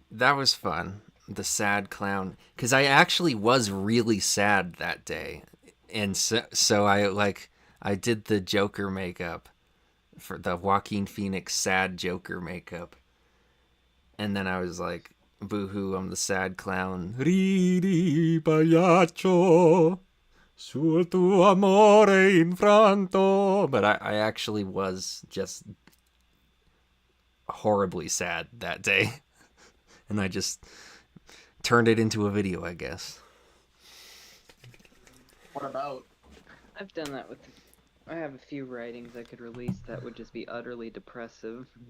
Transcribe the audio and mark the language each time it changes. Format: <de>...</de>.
<en>That was fun. The sad clown. Because I actually was really sad that day. And so I did the Joker makeup. For the Joaquin Phoenix sad Joker makeup. And then I was like, boo-hoo, I'm the sad clown.</en> <it>Ridi pagliaccio, sul tuo amore infranto.</it> <en>But I actually was just horribly sad that day. And I just turned it into a video, I guess. What about? I've done that with... I have a few writings I could release that would just be utterly depressive.</en>